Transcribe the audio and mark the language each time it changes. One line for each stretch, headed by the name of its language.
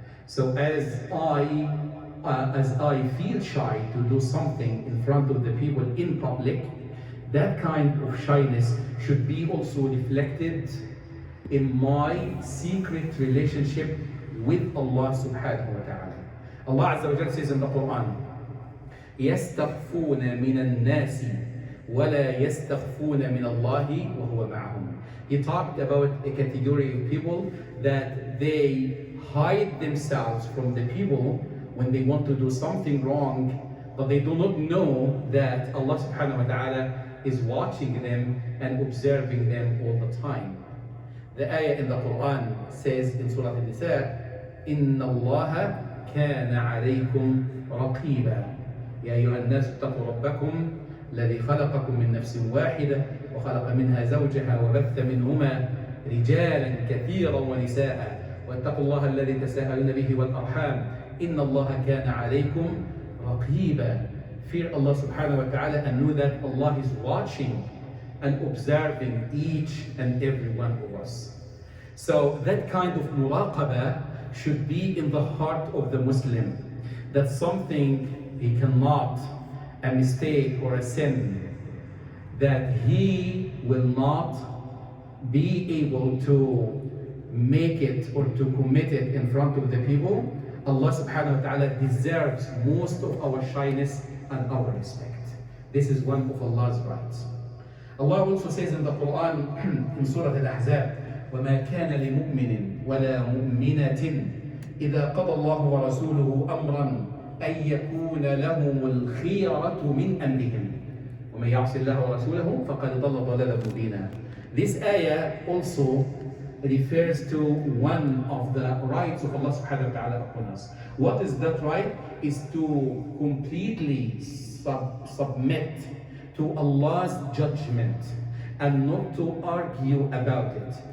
English: So as I feel shy to do something in front of the people in public, that kind of shyness should be also reflected in my secret relationship with Allah subhanahu wa ta'ala. Allah Azza wa Jalla says in the Quran,
Arabic: يَسْتَخْفُونَ مِنَ النَّاسِ وَلَا يَسْتَخْفُونَ مِنَ اللَّهِ وَهُوَ مَعَهُمْ.
English: He talked about a category of people that they hide themselves from the people when they want to do something wrong, but they do not know that Allah subhanahu wa ta'ala is watching them and observing them all the time. The ayah in the Quran says in Surah An-Nisa,
Arabic: إِنَّ اللَّهَ كَانَ عَلَيْكُمْ رَقِيبًا يَا أَيُّهَا النَّاسُ اتَّقُوا رَبَّكُمْ الَّذِي خَلَقَكُم مِّن نَّفْسٍ وَاحِدَةٍ وَخَلَقَ مِنْهَا زَوْجَهَا وَبَثَّ مِنْهُمَا رِجَالًا كَثِيرًا وَنِسَاءً وَاتَّقُوا اللَّهَ الَّذِي تَسَاءَلُونَ بِهِ وَالْأَرْحَامَ إِنَّ اللَّهَ كَانَ عَلَيْكُمْ رَقِيبًا.
English: Fear Allah subhanahu wa ta'ala and know that Allah is watching and observing each and every one of us. So that kind of muraqabah should be in the heart of the Muslim, that something he cannot, a mistake or a sin, that he will not be able to make it or to commit it in front of the people. Allah subhanahu wa ta'ala deserves most of our shyness and our respect. This is one of Allah's rights. Allah also says in the Quran in Surah Al-Ahzab,
Arabic: وَمَا كَانَ لِمُؤْمِنٍ وَلَا مُؤْمِنَةٍ إِذَا قَضَى اللَّهُ وَرَسُولُهُ أَمْرًا أَن يَكُونَ لَهُمُ الْخِيَرَةُ مِنْ أَمْرِهِمْ وَمَن يَعْصِ اللَّهَ وَرَسُولَهُ فَقَدْ ضَلَّ ضَلَالًا مُبِينًا.
English: This ayah also refers to one of the rights of Allah subhanahu wa ta'ala upon us. What is that right? Is to completely submit to Allah's judgment and not to argue about it.